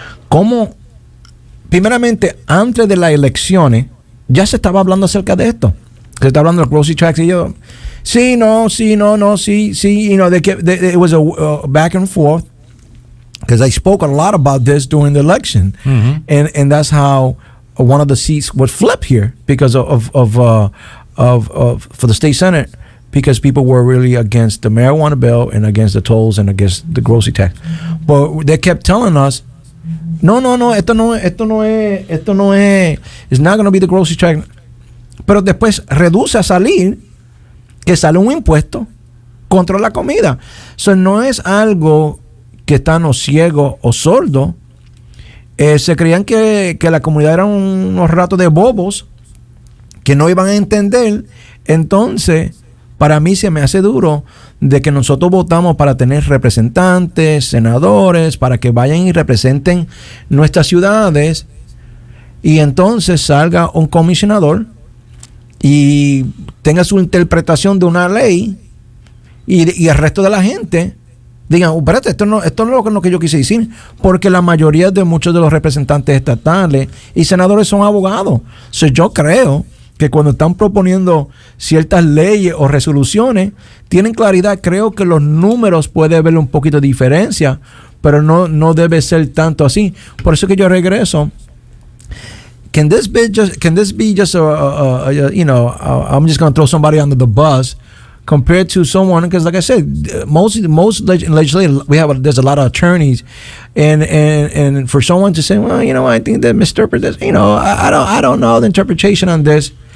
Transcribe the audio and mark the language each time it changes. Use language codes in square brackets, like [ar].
[es] ¿Cómo, primeramente, antes de las elecciones, ya se estaba hablando acerca de esto? Se está hablando de grocery tax y yo, sí, no, [en] it was a back and forth, because I spoke a lot about this during the election, and that's how one of the seats would flip here because of for the state senate, because people were really against the marijuana bill and against the tolls and against the grocery tax. But they kept telling us, [es] No, esto no es, [en] it's not going to be the grocery check. [es] Pero después reduce a salir, que sale un impuesto contra la comida. So, no es algo que están o ciegos o sordos. Se creían que la comunidad eran unos ratos de bobos que no iban a entender. Entonces, para mí se me hace duro de que nosotros votamos para tener representantes, senadores, para que vayan y representen nuestras ciudades, y entonces salga un comisionador y tenga su interpretación de una ley, y el resto de la gente digan, espérate, esto no es lo que yo quise decir, porque la mayoría de muchos de los representantes estatales y senadores son abogados. Yo creo que cuando están proponiendo ciertas leyes o resoluciones, tienen claridad. Creo que los números puede haber un poquito de diferencia, pero no debe ser tanto así. Por eso que yo regreso. [en] Can this be just I'm just going to throw somebody under the bus compared to someone, because like I said, most legislators, there's a lot of attorneys, and for someone to say, well, I think that misinterpret this, I don't know the interpretation on this.